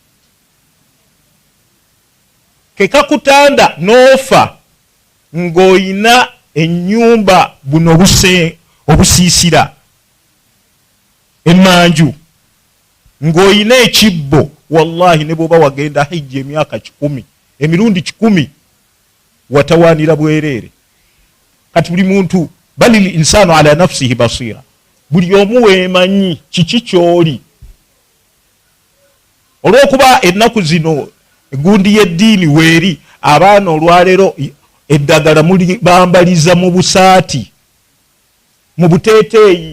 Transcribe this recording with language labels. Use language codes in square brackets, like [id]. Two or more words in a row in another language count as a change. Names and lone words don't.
[lg] Kekakutanda n'ofa ng'oyina ennyumba buno obusiisira emanju, ng'oyina ekibbo, wallahi ne bw'oba wagenda hijja emyaka 10 emirundi 10 watawaanira bwereere. Kati buli muntu [ar] بل الإنسان على نفسه بصيرة, [lg] buli omu weemanyi kiki kyoli. Olw'okuba ennaku zino egundi y'eddiini weeri, abaana olwaleero eddagala muli bambaliza mu busaati, mu buteeteeyi.